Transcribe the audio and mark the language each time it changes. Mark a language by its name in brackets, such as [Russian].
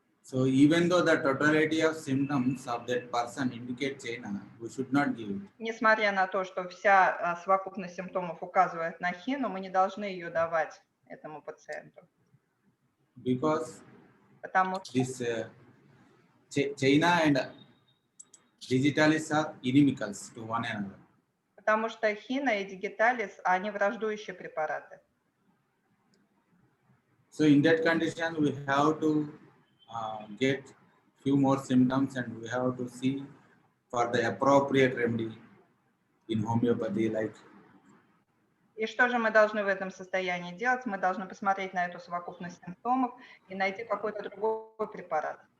[English] So even though the totality of symptoms of that person indicate China, we should not give it. [Russian] Несмотря на то, что вся совокупность симптомов указывает на хину, мы не должны ее давать этому пациенту. [English] Because [Russian] Потому что [English] this China and digitalis are inimicals to one another. [Russian] Потому что хина и дигиталис, они враждующие препараты. [English] So in that condition, we have to get few more symptoms and we have to see for the appropriate remedy in homeopathy. Like, [Russian] И что же мы должны в этом состоянии делать? Мы должны посмотреть на эту совокупность симптомов и найти какой-то другой препарат.